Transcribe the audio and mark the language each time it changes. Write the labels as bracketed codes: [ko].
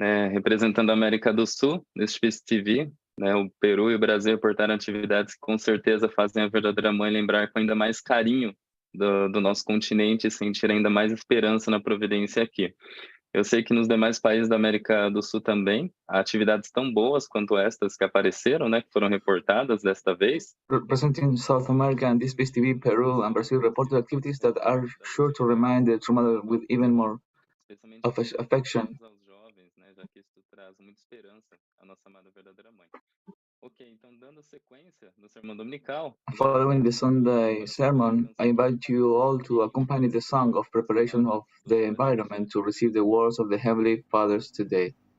[pt] representando a América do Sul, no Space TV, né, o Peru e o Brasil reportaram atividades que com certeza fazem a verdadeira mãe lembrar com ainda mais carinho do nosso continente e sentir ainda mais esperança na providência aqui. Eu sei que nos demais países da América do Sul também há atividades tão boas quanto estas que apareceram, né, que foram reportadas desta vez. [en] Representing South America and this TV, Peru and Brazil reported activities that are sure to remind the true mother with even more of affection. [pt] Aos jovens, né, já que isso traz muita esperança à nossa amada verdadeira mãe. Ok, então dando sequência no sermão dominical. [en] Following the Sunday sermon, I invite you all to accompany the song of preparation of the environment to receive the words of the Heavenly Fathers today.